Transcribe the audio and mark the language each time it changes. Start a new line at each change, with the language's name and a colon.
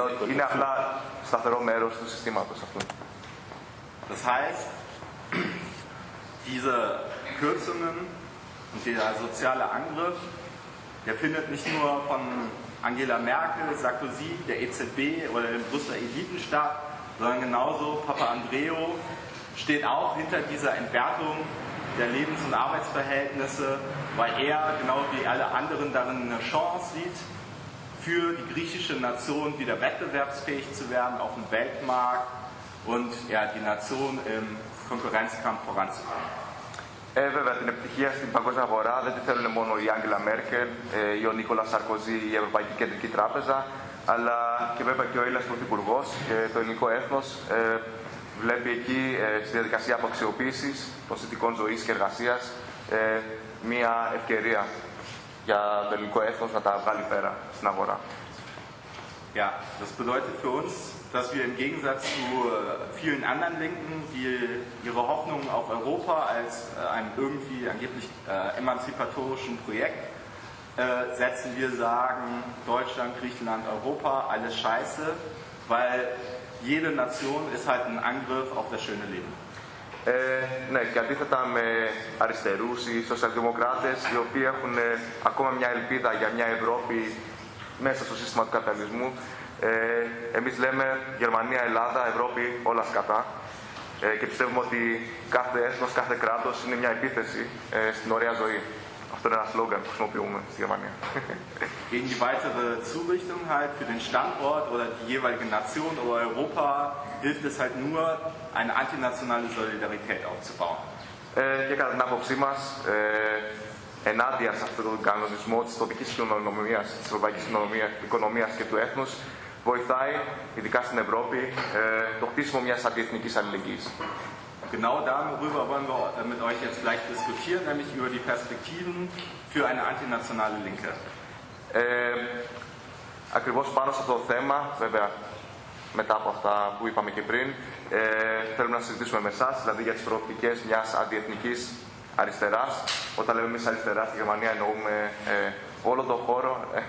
Greek: Είναι απλά σταθερό μέρος του συστήματος αυτού.
German: Das heißt, diese Kürzungen und dieser soziale Angriff, der findet nicht nur von Angela Merkel, Sarkozy, der EZB oder dem Brüsseler Elitenstaat, sondern genauso Papandreou steht auch hinter dieser Entwertung der Lebens- und Arbeitsverhältnisse, weil er, genau wie alle anderen, darin eine Chance sieht, für die griechische Nation wieder wettbewerbsfähig zu werden auf dem Weltmarkt und ja, die Nation im Konkurrenzkampf voranzubringen.
Greek: Βέβαια, την επιτυχία στην παγκόσμια αγορά δεν τη θέλουν μόνο η Άγγελα Μέρκελ, ή ο Νίκολα Σαρκοζή, η Ευρωπαϊκή Κεντρική Τράπεζα, αλλά και βέβαια και ο Έλληνας Πρωθυπουργός και το ελληνικό έθνος βλέπει εκεί στη διαδικασία αποαξιοποίησης προσθετικών ζωής και εργασίας μία ευκαιρία για το ελληνικό έθνος να τα βγάλει πέρα στην αγορά.
German: Ja, das bedeutet für uns, dass wir im Gegensatz zu vielen anderen Linken, die ihre Hoffnungen auf Europa als einem irgendwie angeblich emanzipatorischen Projekt setzen, wir sagen, Deutschland, Griechenland, Europa, alles scheiße, weil jede Nation ist halt ein Angriff auf das schöne Leben.
Greek: Ναι, και αντίθετα με αριστερούς ή σοσιαλδημοκράτες, οι οποίοι έχουν ακόμα μια ελπίδα για μια Ευρώπη μέσα στο σύστημα του καπιταλισμού. Εμείς λέμε Γερμανία, Ελλάδα, Ευρώπη, όλα σκατά. Και πιστεύουμε ότι κάθε έθνος, κάθε κράτος είναι μια επίθεση στην ωραία ζωή. Αυτό είναι ένα σλόγγαν που χρησιμοποιούμε στη Γερμανία.
German: Gegen die weitere Zurichtung halt für den Standort oder die jeweilige Nation oder Europa hilft es halt nur, eine antinationale Solidarität aufzubauen.
Greek: Και κατά την άποψή μας, ενάντια σε αυτόν τον κανονισμό της τοπικής κοινωνιμίας, της ευρωπαϊκής οικονομίας και του έθνους, βοηθάει, ειδικά στην Ευρώπη, το χτίσιμο μιας αντιεθνικής αλληλεγγύης.
German: Genau darüber wollen wir mit euch jetzt gleich diskutieren, nämlich über die Perspektiven für eine antinationale Linke.
Greek: Ακριβώς πάνω σε αυτό το θέμα, βέβαια, μετά από αυτά που είπαμε και πριν, θέλουμε να συζητήσουμε με εσάς, δηλαδή για τις προοπτικές μιας αντιεθνικής αριστεράς. Όταν λέμε εμείς αριστερά στη Γερμανία εννοούμε όλο τον χώρο.